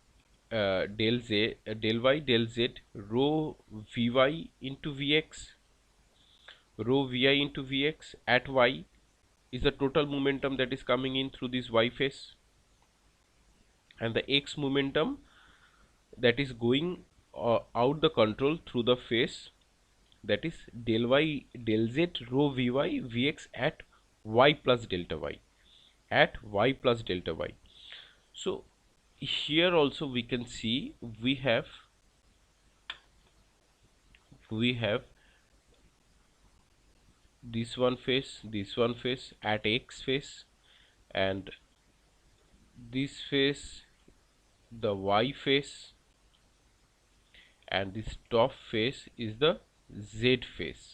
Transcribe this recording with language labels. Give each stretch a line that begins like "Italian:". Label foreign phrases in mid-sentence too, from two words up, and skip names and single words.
English: del y del z rho vy into vx, rho vi into vx at y is the total momentum that is coming in through this y phase, and the x momentum that is going out the control through the phase, that is del y del z rho vy vx at y plus delta y, at y plus delta y. So here also we can see we have this one phase at x phase, and this phase the y phase, and this top phase is the z phase.